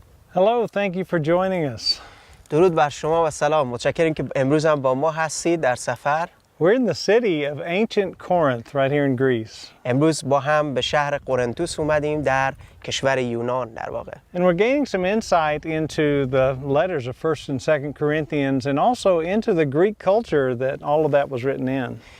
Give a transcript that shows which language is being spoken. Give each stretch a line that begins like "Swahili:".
English: Hello, thank you for joining us.
Persian: درود بر شما و سلام. متشکرم که امروز هم با ما هستید در سفر.
English: We're in the city of Ancient Corinth right here in Greece.
Persian: امروز با هم به شهر قرنتس اومدیم در کشور یونان در واقع.
English: And we're gaining some insight into the letters of 1st and 2nd Corinthians and also into the Greek culture that all of that was written in.